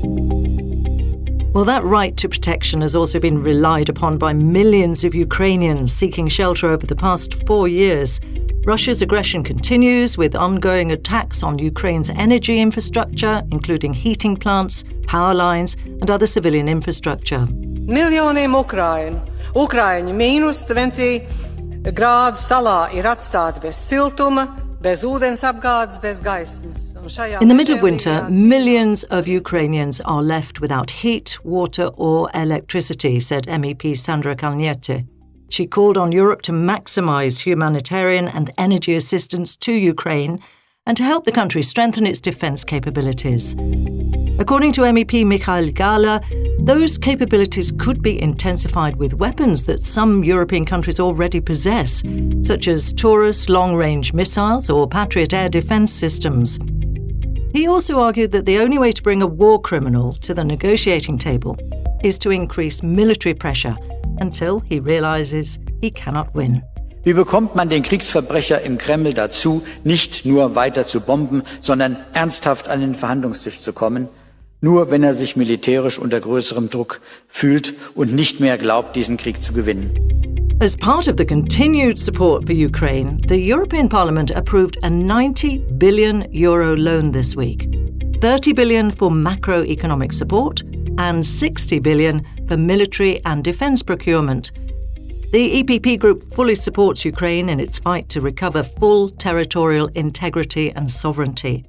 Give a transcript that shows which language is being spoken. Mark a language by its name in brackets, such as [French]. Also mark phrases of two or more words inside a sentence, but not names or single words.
[English] Well, that right to protection has also been relied upon by millions of Ukrainians seeking shelter over the past 4 years. Russia's aggression continues with ongoing attacks on Ukraine's energy infrastructure, including heating plants, power lines and other civilian infrastructure. [Latvian] Miljoniem Ukraiņu mīnus 20 grādu salā ir atstāti bez siltuma, bez ūdens apgādes, bez gaismas. [English] In the middle of winter, millions of Ukrainians are left without heat, water or electricity, said MEP Sandra Kalniete. She called on Europe to maximise humanitarian and energy assistance to Ukraine and to help the country strengthen its defence capabilities. According to MEP Michael Gahler, those capabilities could be intensified with weapons that some European countries already possess, such as Taurus long-range missiles or Patriot air defence systems. He also argued that the only way to bring a war criminal to the negotiating table is to increase military pressure until he realises he cannot win. [German] Wie bekommt man den Kriegsverbrecher im Kreml dazu, nicht nur weiter zu bomben, sondern ernsthaft an den Verhandlungstisch zu kommen? Nur wenn er sich militärisch unter größerem Druck fühlt und nicht mehr glaubt, diesen Krieg zu gewinnen. [English] As part of the continued support for Ukraine, the European Parliament approved a €90 billion loan this week. $30 billion for macroeconomic support and $60 billion for military and defence procurement. The EPP Group fully supports Ukraine in its fight to recover full territorial integrity and sovereignty.